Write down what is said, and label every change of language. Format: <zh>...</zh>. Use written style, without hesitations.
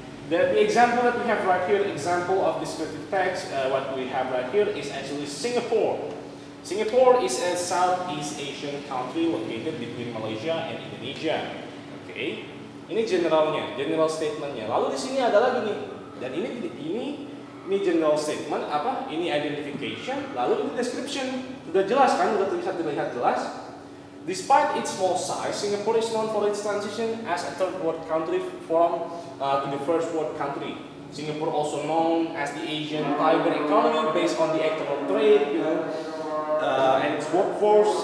<en>The example that we have right here, example of descriptive text, what we have right here is actually Singapore. Singapore is a Southeast Asian country located between Malaysia and Indonesia.</en> <id>Okay, ini generalnya, general statementnya. Lalu di sini adalah gini, dan ini general statement apa? Ini identification, lalu ini description. Sudah jelas kan? Sudah terlihat jelas.</id> <en>Despite its small size, Singapore is known for its transition as a third world country to the first world country. Singapore also known as the Asian tiger economy based on the external trade, and its workforce.</en>